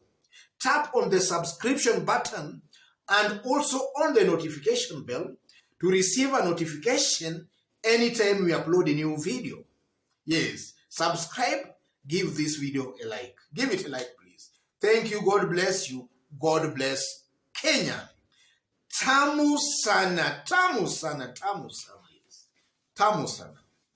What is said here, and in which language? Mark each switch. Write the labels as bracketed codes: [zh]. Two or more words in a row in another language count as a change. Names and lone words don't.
[en] Tap on the subscription button and also on the notification bell to receive a notification anytime we upload a new video. Yes, subscribe, give this video a like. Give it a like, please. Thank you. God bless you. God bless Kenya. [sw] Tamu sana, tamu sana, tamu sana. Tamu sana.